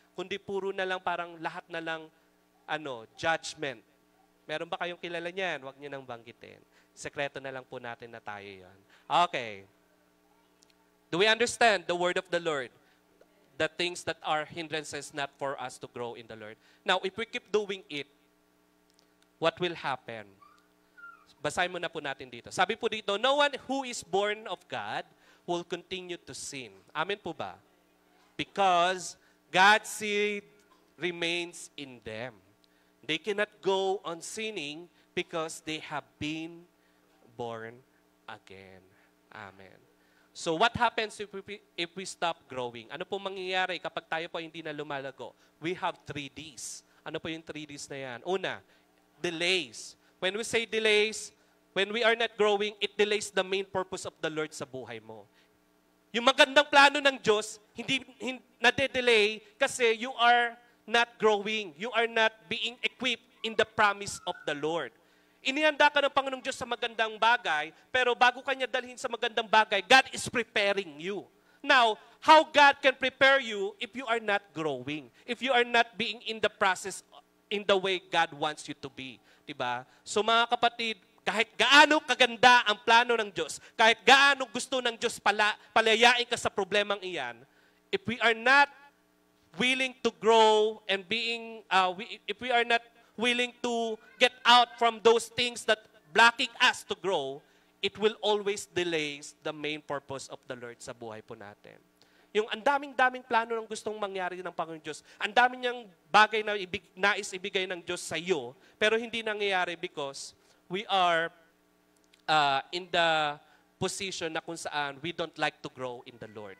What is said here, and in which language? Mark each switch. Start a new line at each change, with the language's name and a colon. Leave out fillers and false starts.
Filipino: Kundi puro na lang parang lahat na lang judgment. Meron ba kayong kilala niyan? Huwag niyo nang banggitin. Sekreto na lang po natin na tayo yan. Okay.
English: Do we understand the word of the Lord? The things that are hindrances not for us to grow in the Lord. Now, if we keep doing it, what will happen?
Filipino: Basahin mo na po natin dito. Sabi po dito,
English: no one who is born of God will continue to sin.
Filipino: Amen po ba?
English: Because God's seed remains in them. They cannot go on sinning because they have been born again. Amen. So what happens if we stop growing?
Filipino: Ano po mangyayari kapag tayo po hindi na lumalago?
English: We have 3 Ds.
Filipino: Ano po yung 3 Ds na yan?
English: Una, delays. When we say delays, when we are not growing, it delays the main purpose of the Lord
Filipino: sa buhay mo. Yung magandang plano ng Diyos, hindi nade-delay kasi
English: you are not growing. You are not being equipped in the promise of the Lord.
Filipino: Inihanda ka ng Panginoong Diyos sa magandang bagay, pero bago ka niya dalhin sa magandang bagay,
English: God is preparing you. Now, how God can prepare you if you are not growing? If you are not being in the process in the way God wants you to be.
Filipino: Diba? So mga kapatid, kahit gaano kaganda ang plano ng Diyos, kahit gaano gusto ng Diyos palayain ka sa problemang iyan,
English: if we are not willing to grow and if we are not willing to get out from those things that blocking us to grow, it will always delay the main purpose of the Lord
Filipino: sa buhay po natin. Yung ang daming-daming plano ng gustong mangyari ng Panginoon Diyos, ang dami niyang bagay na nais ibigay ng Diyos sa iyo, pero hindi nangyayari
English: because we are in the position
Filipino: na kung saan
English: we don't like to grow in the Lord.